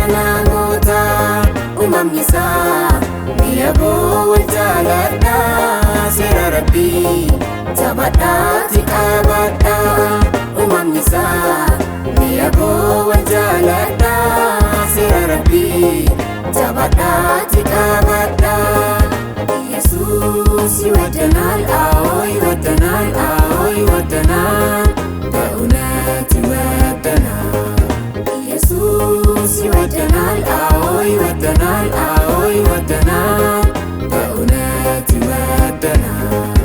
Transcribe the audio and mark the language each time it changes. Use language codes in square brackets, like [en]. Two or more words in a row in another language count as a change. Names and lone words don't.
[om] namoota uumamni isaa mi'a wal jaaladha seera rabbii jabadhaatti qabadha uumamni isaa mi'a wal jaaladha seera rabbii jabadhaatti qabadha [am] Yesuus ይወደናል ይወደናል ይወደናል በእውነት ይወደናል ኢየሱስ ይወደናል ይወደናል ይወደናል በእውነት ይወደናል